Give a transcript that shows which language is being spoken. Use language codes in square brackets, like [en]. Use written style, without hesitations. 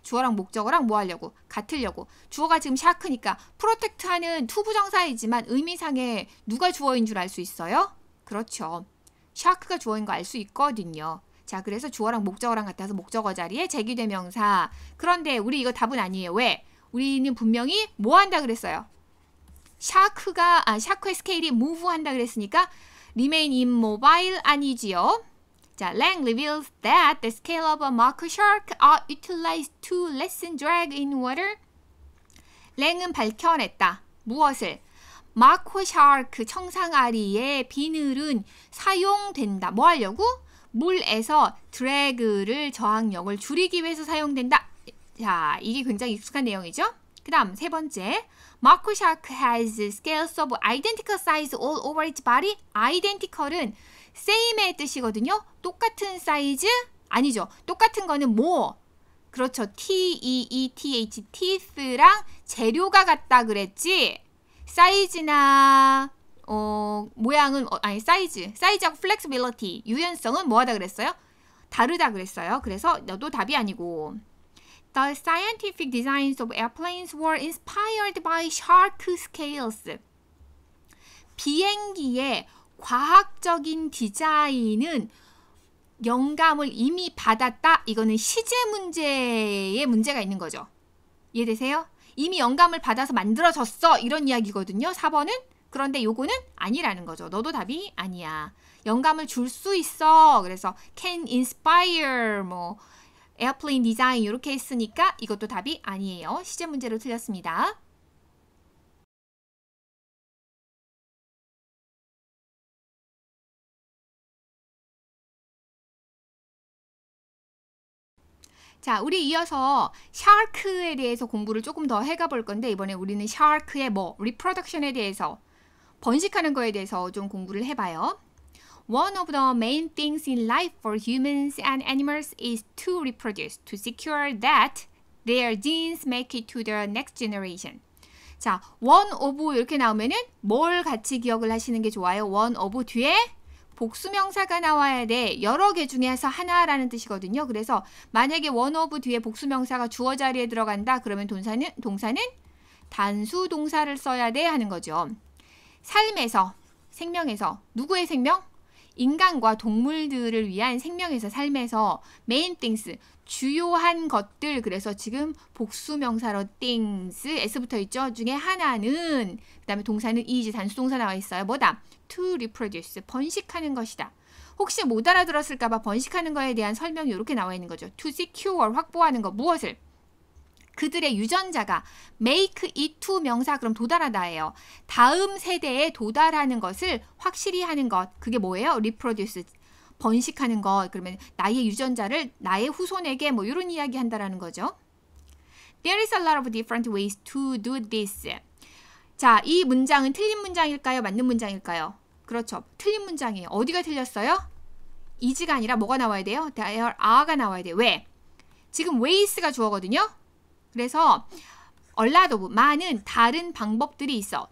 [ko] 주어랑 목적어랑 뭐 하려고? 같으려고. 주어가 지금 샤크니까 protect 하는 to 부정사이지만 의미상에 누가 주어인 줄 알 수 있어요? 그렇죠. 샤크가 주어인 거 알 수 있거든요. 자, 그래서 주어랑 목적어랑 같아서 목적어 자리에 제기대명사. 그런데 우리 이거 답은 아니에요. 왜? 우리는 분명히 뭐 한다 그랬어요? 샤크의 스케일이 move 한다 그랬으니까 [en] remain immobile [ko] 아니지요. [en] 자, Lang reveals that the scale of a marker shark are utilized to lessen drag in water. [ko] 랭은 밝혀냈다. 무엇을? 마코 샤크 청상아리의 비늘은 사용된다. 뭐 하려고? 물에서 드래그를 저항력을 줄이기 위해서 사용된다. 자, 이게 굉장히 익숙한 내용이죠. 그 다음 세 번째. [en] 마코 샤크 has scales of identical size all over its body. [ko] identical은 same의 뜻이거든요. 똑같은 사이즈? 아니죠. 똑같은 거는 뭐? 그렇죠. T-E-E-T-H, teeth랑 재료가 같다 그랬지. 사이즈나 모양은 아니 사이즈하고 flexibility, 유연성은 뭐하다 그랬어요? 다르다 그랬어요. 그래서 너도 답이 아니고. [en] The scientific designs of airplanes were inspired by shark scales. [ko] 비행기의 과학적인 디자인은 영감을 이미 받았다. 이거는 시제 문제에 문제가 있는 거죠. 이해되세요? 이미 영감을 받아서 만들어졌어. 이런 이야기거든요. 4번은. 그런데 요거는 아니라는 거죠. 너도 답이 아니야. 영감을 줄 수 있어. 그래서 [en] can inspire, [ko] 뭐 airplane design 이렇게 했으니까 이것도 답이 아니에요. 시제 문제로 틀렸습니다. 자, 우리 이어서 샤크에 대해서 공부를 조금 더 해가 볼 건데 이번에 우리는 샤크의 리프로덕션에 대해서 번식하는 거에 대해서 좀 공부를 해봐요. [en] One of the main things in life for humans and animals is to reproduce, to secure that their genes make it to the next generation. [ko] 자, one of 이렇게 나오면은 뭘 같이 기억을 하시는 게 좋아요? one of 뒤에 복수명사가 나와야 돼. 여러 개 중에서 하나라는 뜻이거든요. 그래서 만약에 one of 뒤에 복수명사가 주어 자리에 들어간다. 그러면 동사는 단수 동사를 써야 돼 하는 거죠. 삶에서, 생명에서, 누구의 생명? 인간과 동물들을 위한 생명에서, 삶에서 main things, 주요한 것들. 그래서 지금 복수명사로 things, s 붙어 있죠. 중에 하나는, 그 다음에 동사는 is, 단수동사 나와 있어요. 뭐다? to reproduce, 번식하는 것이다. 혹시 못 알아들었을까 봐 번식하는 거에 대한 설명이 이렇게 나와 있는 거죠. to secure, 확보하는 거. 무엇을? 그들의 유전자가 [en] make it to [ko] 명사, 그럼 도달하다예요. 다음 세대에 도달하는 것을 확실히 하는 것. 그게 뭐예요? reproduce, 번식하는 것. 그러면 나의 유전자를 나의 후손에게 뭐 이런 이야기 한다라는 거죠. [en] There is a lot of different ways to do this. [ko] 자, 이 문장은 틀린 문장일까요? 맞는 문장일까요? 그렇죠. 틀린 문장이에요. 어디가 틀렸어요? is가 아니라 뭐가 나와야 돼요? there are가 나와야 돼요. 왜? 지금 ways가 주어거든요. 그래서 a lot of, 많은 다른 방법들이 있어.